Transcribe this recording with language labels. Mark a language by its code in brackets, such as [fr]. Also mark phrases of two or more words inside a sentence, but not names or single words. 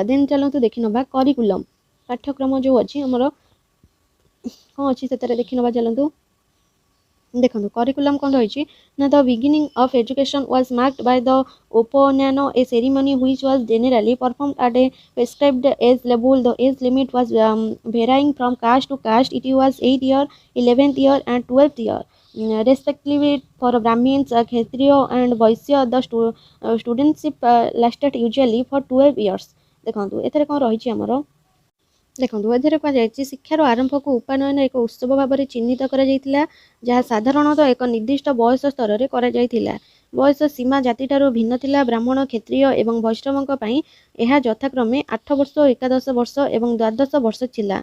[or] ଦେନ୍ ଚାଲନ୍ତୁ ଦେଖିନେବା କରିକୁଲମ୍ ପାଠ୍ୟକ୍ରମ ଯେଉଁ ଅଛି ଆମର କ'ଣ ଅଛି ସେଥିରେ ଦେଖିନେବା। ଚାଲନ୍ତୁ ଦେଖନ୍ତୁ କରିକୁଲମ୍ କ'ଣ ରହିଛି ନା [en] the beginning of education was marked by the Upanayana, a ceremony which was generally performed at a prescribed age level. the age limit was varying from caste to caste. It was 8 year, 11th year and 12th year respectively for Brahmins, Kshatriya and Vaishya. The studentship lasted usually for 12 years. [or] ଦେଖନ୍ତୁ ଏଥିରେ କ'ଣ ରହିଛି ଆମର ଦେଖନ୍ତୁ ଏଥିରେ କୁହାଯାଇଛି ଶିକ୍ଷାର ଆରମ୍ଭକୁ ଉପାନୟନ ଏକ ଉତ୍ସବ ଭାବରେ ଚିହ୍ନିତ କରାଯାଇଥିଲା ଯାହା ସାଧାରଣତଃ ଏକ ନିର୍ଦ୍ଦିଷ୍ଟ ବୟସ ସ୍ତରରେ କରାଯାଇଥିଲା। ବୟସ ସୀମା ଜାତିଠାରୁ ଭିନ୍ନ ଥିଲା। ବ୍ରାହ୍ମଣ, କ୍ଷତ୍ରିୟ ଏବଂ ବୈଷ୍ଣବଙ୍କ ପାଇଁ ଏହା ଯଥାକ୍ରମେ 8 ବର୍ଷ, 11 ବର୍ଷ ଏବଂ 12 ବର୍ଷ ଥିଲା।